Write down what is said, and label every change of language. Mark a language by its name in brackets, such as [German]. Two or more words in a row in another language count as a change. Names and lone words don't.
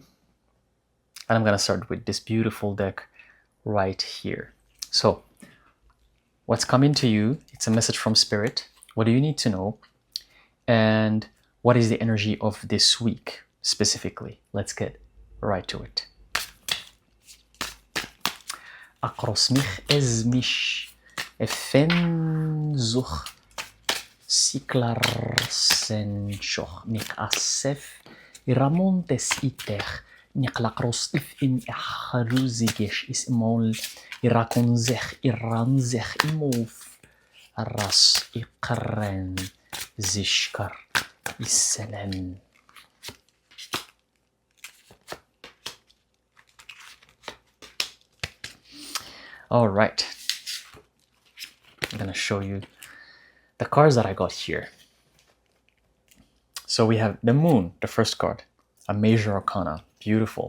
[English] And I'm gonna start with this beautiful deck right here. So what's coming to you, it's a message from Spirit. What do you need to know? And what is the energy of this week specifically? Let's get right to it. Akros mich es mich efenzuch Siklar senchoch nik asef iramontes iter niklakros if in haruzigesh is mol irakonzech iranzech imov ras ikren zishkar isenen. All right, I'm gonna show you the cards that I got here. So we have the Moon, the first card, a major arcana, beautiful.